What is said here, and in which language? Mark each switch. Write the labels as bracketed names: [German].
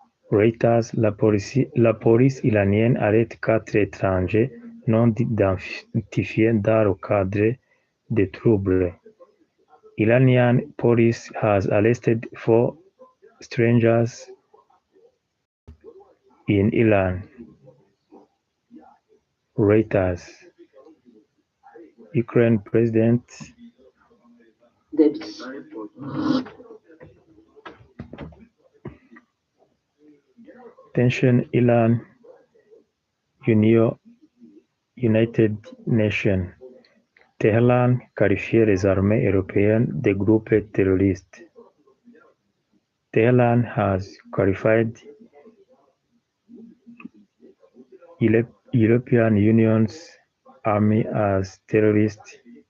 [French] Reuters, la police iranienne arrête 4 étrangers non identifiés dans le cadre de troubles. [English] Iranian police has arrested 4 strangers in Iran. Reuters. Ukraine President Attention Iran, United Nations. [French] Téhéran qualifie les armées européennes de groupes terroristes. [English] Tehran has qualified European Union's army as terrorists.